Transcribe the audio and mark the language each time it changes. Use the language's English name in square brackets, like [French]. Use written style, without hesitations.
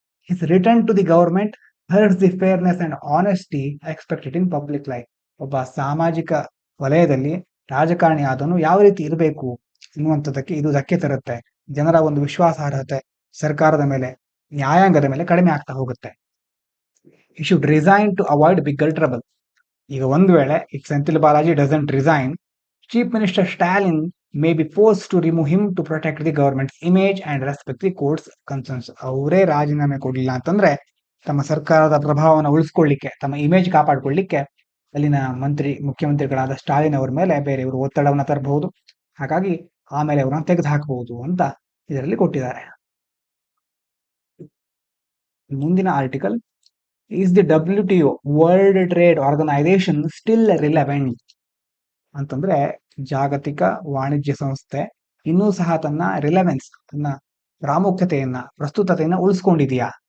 [English] His return to the government hurts the fairness and honesty expected in public life. [Kannada] ಒಬ್ಬ ಸಾಮಾಜಿಕ ವಲಯದಲ್ಲಿ ರಾಜಕಾರಣಿ ಆದನು ಯಾವ ರೀತಿ ಇರಬೇಕು ಎನ್ನುವಂಥದ್ದಕ್ಕೆ ಇದು ಧಕ್ಕೆ ತರುತ್ತೆ. ಜನರ ಒಂದು ವಿಶ್ವಾಸಾರ್ಹತೆ ಸರ್ಕಾರದ ಮೇಲೆ, ನ್ಯಾಯಾಂಗದ ಮೇಲೆ ಕಡಿಮೆ ಆಗ್ತಾ ಹೋಗುತ್ತೆ. [English] He should resign to avoid bigger trouble. [Kannada] ಈಗ ಒಂದು ವೇಳೆ [English] if Senthil Balaji doesn't resign, Chief Minister Stalin may be forced to remove him to protect the government's image and respect the court's concerns. [Kannada] ಅವರೇ ರಾಜೀನಾಮೆ ಕೊಡಲಿಲ್ಲ ಅಂತಂದ್ರೆ ತಮ್ಮ ಸರ್ಕಾರದ ಪ್ರಭಾವವನ್ನು ಉಳಿಸ್ಕೊಳ್ಳಿಕ್ಕೆ, ತಮ್ಮ ಇಮೇಜ್ ಕಾಪಾಡ್ಕೊಳ್ಳಿಕ್ಕೆ ಅಲ್ಲಿನ ಮುಖ್ಯಮಂತ್ರಿಗಳಾದ ಸ್ಟಾಲಿನ್ ಅವರ ಮೇಲೆ ಬೇರೆಯವರು ಒತ್ತಡವನ್ನು ತರಬಹುದು. ಹಾಗಾಗಿ ಆಮೇಲೆ ಅವರನ್ನು ತೆಗೆದು ಹಾಕಬಹುದು ಅಂತ ಇದರಲ್ಲಿ ಕೊಟ್ಟಿದ್ದಾರೆ. ಮುಂದಿನ article, [English] is the WTO world trade organisation still relevant [Kannada] ಅಂತಂದ್ರೆ, ಜಾಗತಿಕ ವಾಣಿಜ್ಯ ಸಂಸ್ಥೆ ಇನ್ನೂ ಸಹ ತನ್ನ ರಿಲೆವೆನ್ಸ್, ತನ್ನ ಪ್ರಾಮುಖ್ಯತೆಯನ್ನ, ಪ್ರಸ್ತುತತೆಯನ್ನ ಉಳಿಸ್ಕೊಂಡಿದೆಯಾ?